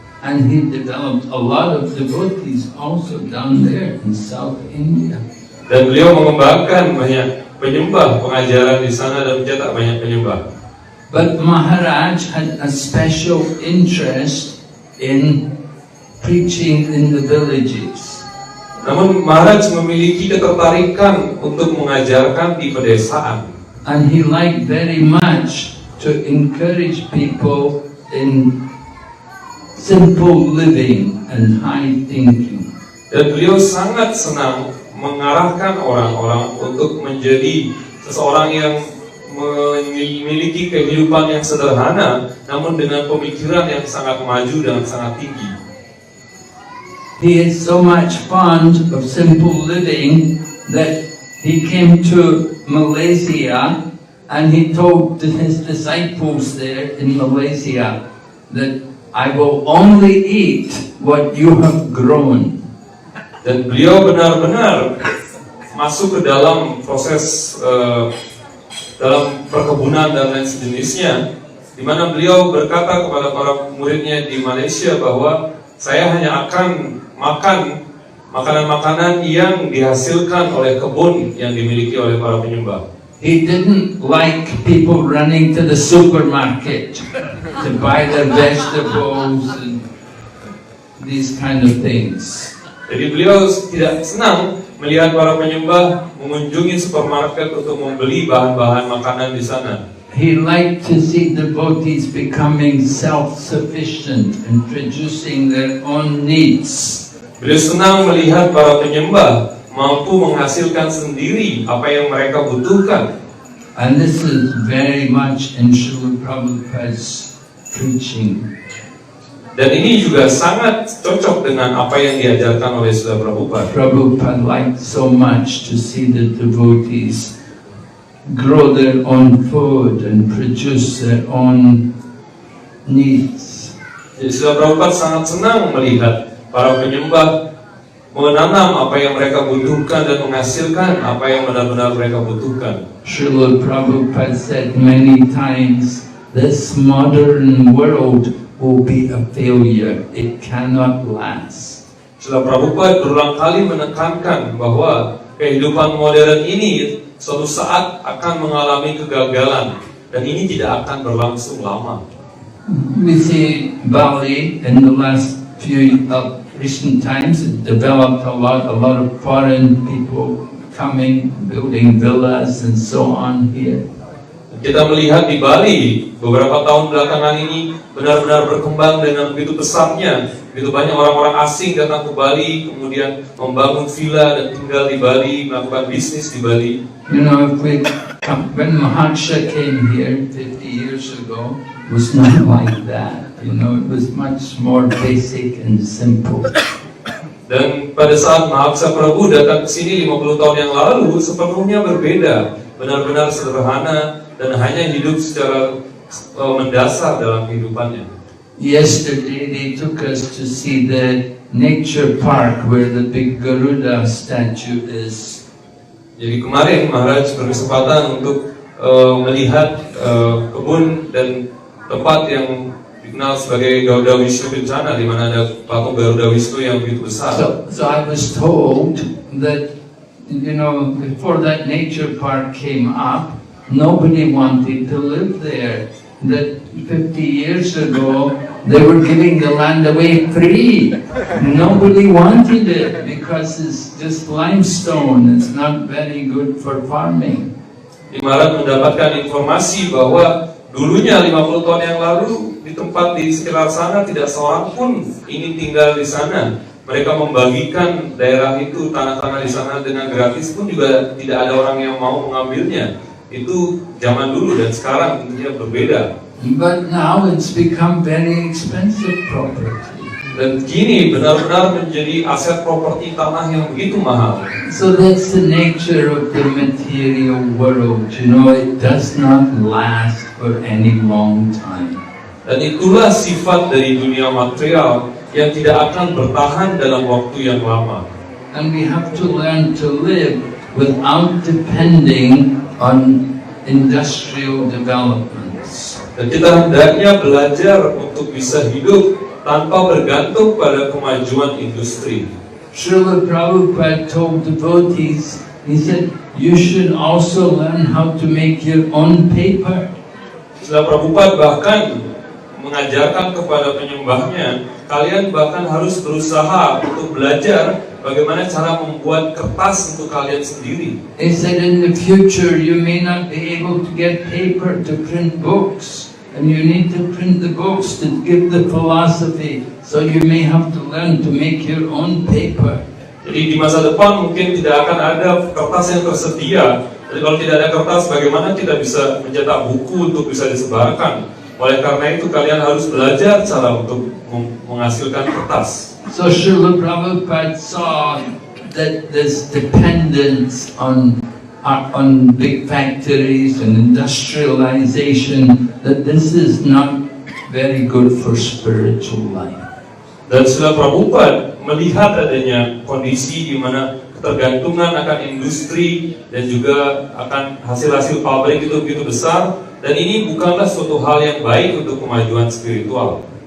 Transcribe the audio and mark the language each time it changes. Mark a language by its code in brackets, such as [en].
[en] And he developed a lot of devotees also down there in South India. [id] Dan beliau mengembangkan banyak penyembah pengajaran di sana dan mencetak banyak penyembah. [en] But Maharaj had a special interest in preaching in the villages. [id] Namun Maharaj memiliki ketertarikan untuk mengajarkan di pedesaan. [en] And he liked very much to encourage people in simple living and high thinking. [id] Dan beliau sangat senang mengarahkan orang-orang untuk menjadi seseorang yang memiliki kehidupan yang sederhana, namun dengan pemikiran yang sangat maju dan sangat tinggi. [en] He is so much fond of simple living that he came to Malaysia and he told his disciples there in Malaysia that I will only eat what you have grown. [id] Dan beliau benar-benar masuk ke dalam proses dalam perkebunan dan lain sejenisnya. di mana beliau berkata kepada para muridnya di Malaysia bahwa saya hanya akan makan makanan-makanan yang dihasilkan oleh kebun yang dimiliki oleh para penyembah. [en] He didn't like people running to the supermarket to buy their vegetables and these kind of things. [id] Jadi beliau tidak senang melihat para penyembah mengunjungi supermarket untuk membeli bahan-bahan makanan di sana. [en] He liked to see devotees becoming self-sufficient and producing their own needs. [id] Beliau senang melihat para penyembah mampu menghasilkan sendiri apa yang mereka butuhkan. [en] And this is very much in Srila Prabhupada's preaching. [id] Dan ini juga sangat cocok dengan apa yang diajarkan oleh Srila Prabhupada. [en] Prabhupada liked so much to see the devotees grow their own food and produce their own needs. [id] Jadi Srila Prabhupada sangat senang melihat para penyembah menanam apa yang mereka butuhkan dan menghasilkan apa yang benar-benar mereka butuhkan. [en] Srila Prabhupada said many times, this modern world will be a failure. It cannot last. [id] Srila Prabhupada berulang kali menekankan bahwa kehidupan modern ini suatu saat akan mengalami kegagalan dan ini tidak akan berlangsung lama. [en] We see Bali in the last few recent times, it developed a lot of foreign people coming, building villas and so on here. [id] Kita melihat di Bali beberapa tahun belakangan ini benar-benar berkembang dengan begitu pesatnya. Begitu banyak orang-orang asing datang ke Bali, kemudian membangun villa dan tinggal di Bali, melakukan bisnis di Bali. [en] You know, when Maharsha came here 50 years ago, it was not like that. You know, it was much more basic and simple. [id] Dan pada saat Mahaksha Prabhu datang ke sini 50 tahun yang lalu, sepenuhnya berbeda, benar-benar sederhana dan hanya hidup secara mendasar dalam kehidupannya. [en] Yesterday they took us to see the nature park where the big Garuda statue is. [id] Jadi kemarin Maharaj berkesempatan untuk melihat kebun dan tempat yang dikenal sebagai Garuda Wisnu Kencana, di mana ada patung Garuda Wisnu yang begitu besar. [en] So I was told that, you know, before that nature park came up, nobody wanted to live there. That 50 years ago, they were giving the land away free. Nobody wanted it because it's just limestone. It's not very good for farming. [id] Maharaj mendapatkan informasi bahwa dulunya 50 tahun yang lalu di tempat di sekitar sana tidak seorang pun ingin tinggal di sana. Mereka membagikan daerah itu, tanah-tanah di sana dengan gratis pun juga tidak ada orang yang mau mengambilnya. Itu zaman dulu dan sekarang tentunya berbeda. [en] But now it's become very expensive property. [id] Dan kini benar-benar menjadi aset properti tanah yang begitu mahal. [en] So that's the nature of the material world. You know, it does not last for any long time. [id] Dan itulah sifat dari dunia material yang tidak akan bertahan dalam waktu yang lama. [en] And we have to learn to live without depending on industrial developments. [id] Dan kita hendaknya belajar untuk bisa hidup tanpa bergantung pada kemajuan industri. [en] Srila Prabhupada told devotees, he said, you should also learn how to make your own paper. [id] Srila Prabhupada bahkan mengajarkan kepada penyembahnya, kalian bahkan harus berusaha untuk belajar bagaimana cara membuat kertas untuk kalian sendiri. [en] He said in the future you may not be able to get paper to print books, and you need to print the books to give the philosophy, so you may have to learn to make your own paper. [id] Jadi di masa depan mungkin tidak akan ada kertas yang tersedia. Jadi kalau tidak ada kertas, bagaimana kita bisa mencetak buku untuk bisa disebarkan? Oleh karena itu kalian harus belajar cara untuk menghasilkan kertas. [en] So Srila Prabhupada saw that this dependence on big factories and industrialization, that this is not very good for spiritual life. [id] Dan Srila Prabhupada melihat adanya kondisi di mana ketergantungan akan industri dan juga akan hasil-hasil pabrik itu begitu besar, dan ini bukanlah suatu hal yang baik untuk kemajuan spiritual.